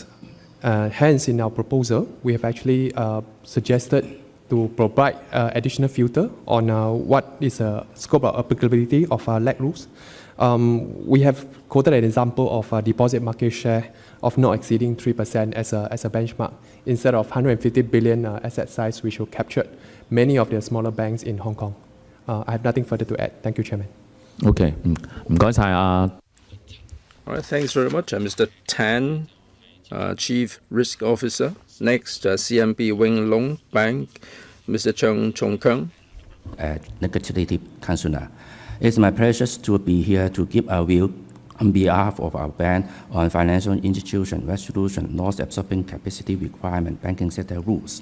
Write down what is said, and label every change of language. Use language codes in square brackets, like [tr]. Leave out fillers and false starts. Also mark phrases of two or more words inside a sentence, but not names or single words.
[en] Hence, in our proposal, we have actually suggested to provide additional filter on what is the scope of applicability of LAC rules. We have quoted an example of a deposit market share of not exceeding 3% as a benchmark, instead of 150 billion asset size, which will capture many of the smaller banks in Hong Kong. I have nothing further to add. Thank you, Chairman. [yue] OK，唔該晒啊。 [en] All right, thanks very much, Mr. Tan, Chief Risk Officer. Next, CMB Wing Lung Bank, Mr. Chung Chong Kung. Legislative Councillor, it's my pleasure to be here to give our view on behalf of our bank on financial institution resolution loss absorbing capacity requirement banking sector rules.